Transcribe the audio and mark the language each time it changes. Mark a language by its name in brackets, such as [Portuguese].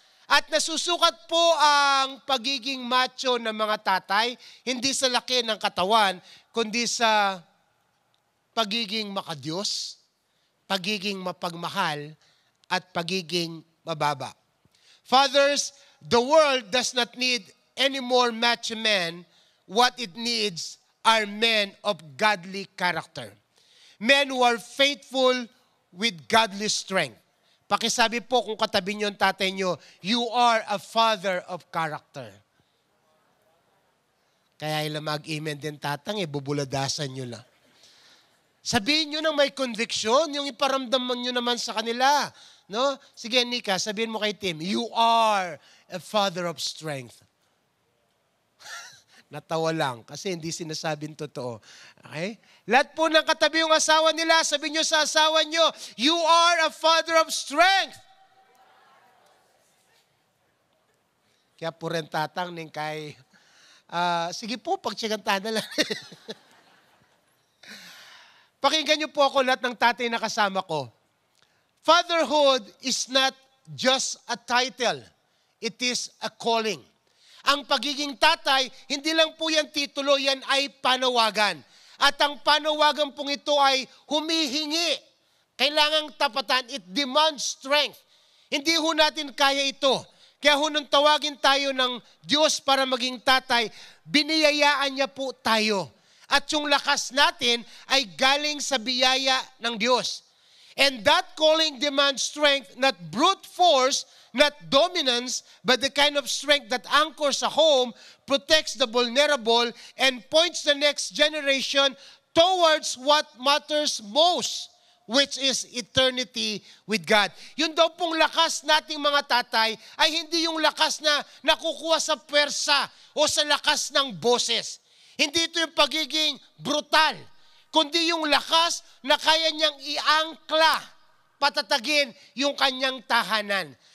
[Filipino] At nasusukat po ang pagiging macho ng mga tatay, hindi sa laki ng katawan, kundi sa pagiging makadiyos, pagiging mapagmahal, at pagiging mababa. [English] Fathers, the world does not need any more macho men. What it needs are men of godly character. Men who are faithful with godly strength. [Filipino] Pakisabi po kung katabi niyo ang tatay niyo, [English] you are a father of character. [Filipino] Kaya ilang mag-amen din tatang, bubuladasan niyo lang. Sabihin niyo nang may conviction, yung iparamdam niyo naman sa kanila. No? Sige, Nika, sabihin mo kay Tim, [English] you are a father of strength. [Filipino] Natawa lang kasi hindi sinasabing totoo. Okay? Lahat po ng katabi yung asawa nila, sabihin niyo sa asawa niyo, [English] you are a father of strength. [Filipino] Kaya po rin tatang ning kay, sige po, pagtsagantahan na lang. Pakinggan niyo po ako lahat ng tatay na kasama ko. [English] Fatherhood is not just a title. It is a calling. [Filipino] Ang pagiging tatay, hindi lang po yan titulo, yan ay panawagan. At ang panawagan pong ito ay humihingi. Kailangang tapatan. [English] It demands strength. [Filipino] Hindi ho natin kaya ito. Kaya ho nung tawagin tayo ng Diyos para maging tatay, biniyayaan niya po tayo. At yung lakas natin ay galing sa biyaya ng Diyos. [English] And that calling demands strength, not brute force, not dominance, but the kind of strength that anchors a home, protects the vulnerable, and points the next generation towards what matters most, which is eternity with God. [Filipino] Yun daw pong lakas nating mga tatay ay hindi yung lakas na nakukuha sa pwersa o sa lakas ng boses. Hindi ito yung pagiging brutal, kundi yung lakas na kaya niyang iangkla, patatagin yung kanyang tahanan.